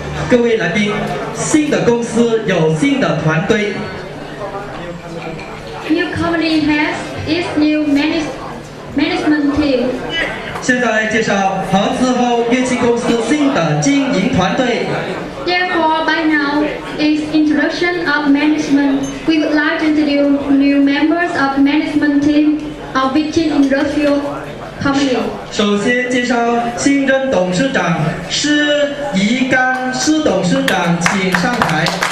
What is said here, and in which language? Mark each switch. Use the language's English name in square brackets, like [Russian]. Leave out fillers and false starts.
[Chinese] 各位来宾，新的公司有新的团队。 [English] New company has its new management team. [Chinese] 现在介绍合资后乐器公司新的经营团队。 [English] Therefore, by now is introduction of management. We would like to introduce new members of management team of Vichin Industrial Company. [Chinese] 首先介绍新任董事长施怡刚施董事长，请上台。